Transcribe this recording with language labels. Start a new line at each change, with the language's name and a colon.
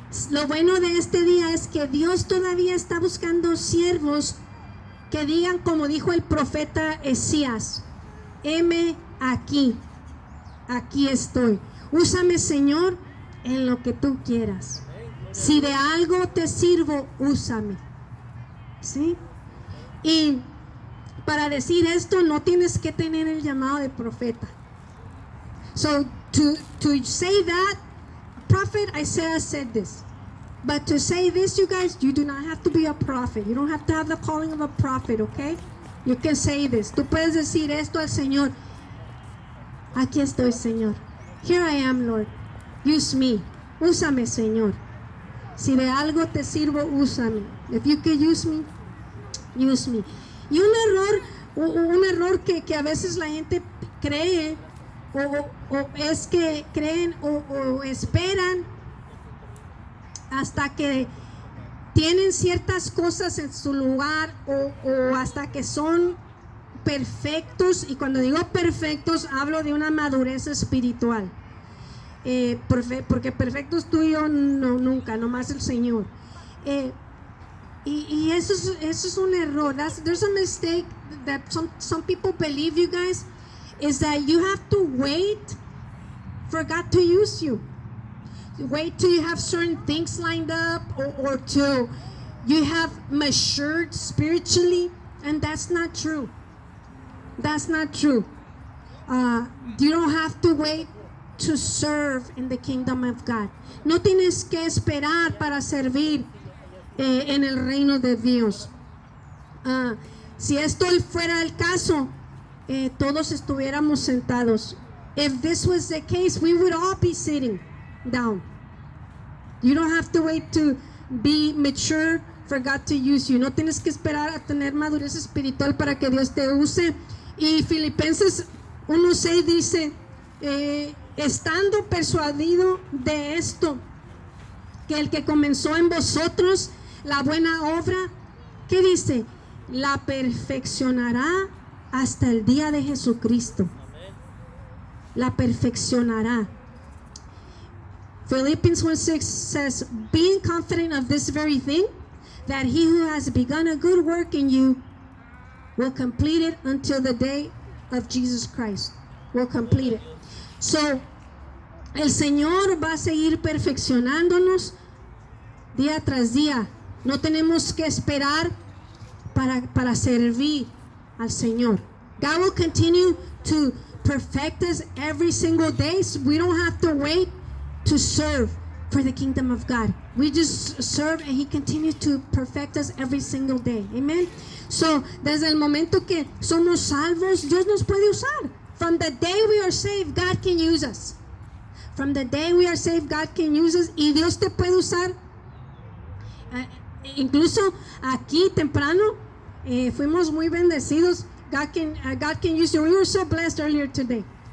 Spanish: Lo bueno de este día es que Dios todavía está buscando siervos que digan como dijo el profeta Esías: heme aquí estoy, úsame, Señor, en lo que tú quieras. Si de algo te sirvo, úsame. ¿Sí? Y para decir esto no tienes que tener el llamado de profeta.
English: So to say that, Prophet Isaiah said this. But to say this, you guys, you do not have to be a prophet. You don't have to have the calling of a prophet, okay? You can say this.
Spanish: Tú puedes decir esto al Señor. Aquí estoy, Señor.
English: Here I am, Lord. Use me.
Spanish: Úsame, Señor. Si de algo te sirvo, úsame.
English: If you can use me, use me.
Spanish: Y un error que a veces la gente cree o es que creen o esperan hasta que tienen ciertas cosas en su lugar o hasta que son perfectos. Y cuando digo perfectos hablo de una madurez espiritual, porque perfectos tú y yo no, nunca, nomás el Señor. Y eso es un error.
English: There's a mistake that some people believe, you guys, is that you have to wait for God to use you. Wait till you have certain things lined up or till you have matured spiritually, and that's not true. That's not true. You don't have to wait to serve in the kingdom of God.
Spanish: No tienes que esperar para servir en el reino de Dios. Si esto fuera el caso, todos estuviéramos sentados.
English: If this was the case, we would all be sitting down. You don't have to wait to be mature for God to use you.
Spanish: No tienes que esperar a tener madurez espiritual para que Dios te use. Y Filipenses 1:6 dice, estando persuadido de esto, que el que comenzó en vosotros la buena obra, ¿qué dice? La perfeccionará hasta el día de Jesucristo. La perfeccionará.
English: Philippians 1:6 says, being confident of this very thing, that he who has begun a good work in you will complete it until the day of Jesus Christ. Will complete it.
Spanish: So, el Señor va a seguir perfeccionándonos día tras día. No tenemos que esperar para servir al Señor.
English: God will continue to perfect us every single day. So we don't have to wait to serve for the kingdom of God. We just serve and He continues to perfect us every single day. Amen.
Spanish: So, desde el momento que somos salvos, Dios nos puede usar.
English: From the day we are saved, God can use us. From the day we are saved, God can use us.
Spanish: Y Dios te puede usar. Incluso aquí temprano fuimos muy bendecidos.
English: God can use you. We were so blessed earlier today.